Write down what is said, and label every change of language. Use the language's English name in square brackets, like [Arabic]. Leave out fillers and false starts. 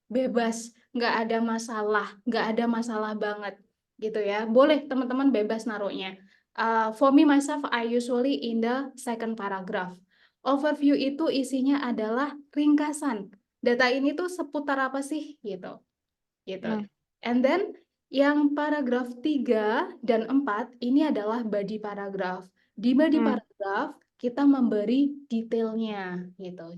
[Indonesian] Bebas, nggak ada masalah banget gitu ya. Boleh teman-teman bebas naruhnya. [English] For me myself, I usually in the second paragraph. [Indonesian] Overview itu isinya adalah ringkasan. Data ini tuh seputar apa sih gitu. Gitu. [English] And then [Indonesian] yang paragraf 3 dan 4 ini adalah body paragraph. Di body paragraph kita memberi detailnya gitu.